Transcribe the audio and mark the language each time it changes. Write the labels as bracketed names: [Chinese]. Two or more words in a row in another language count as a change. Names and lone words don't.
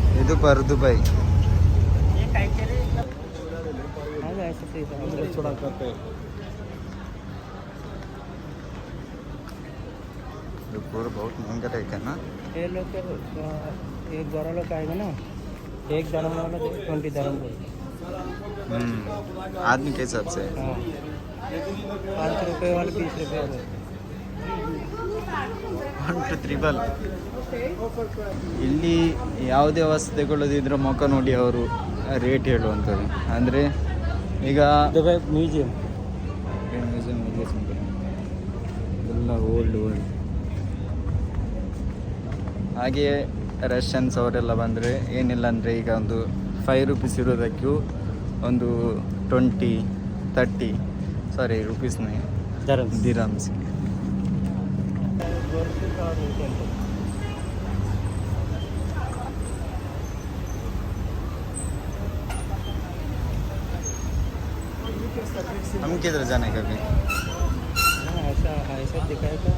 [Kannada] ಇದು ಪರ್ದುಬೈ. [Hindi] पूरा बहुत महंगा रहता है ना. ये लोग के एक 12 लोग आएगा ना, एक दरम वाला 20 दरम बोलते. आदमी के हिसाब से. हाँ, 5 रुपये वाले 20 रुपये बोलते. [Kannada] 1 to 3 ಇಲ್ಲಿ ಯಾವುದೇ ವಸ್ತು ತಗೊಳ್ಳೋದಿದ್ರೆ ಮುಖ ನೋಡಿ ಅವರು ರೇಟ್ ಹೇಳುವಂಥದ್ದು. ಅಂದರೆ ಈಗ ಮ್ಯೂಸಿಯಂ ಎಲ್ಲ ಓಲ್ಡ್ ಹಾಗೆಯೇ ರಷ್ಯನ್ಸ್ ಅವರೆಲ್ಲ ಬಂದರೆ ಏನಿಲ್ಲ ಅಂದರೆ ಈಗ ಒಂದು 5 ರೂಪೀಸ್ ಇರೋದಕ್ಕೂ ಒಂದು 30 ರೂಪೀಸ್ನೇ ದಿರಮ್ಸ್. [Hindi] हम किधर जाने का भी ऐसा दिखाएगा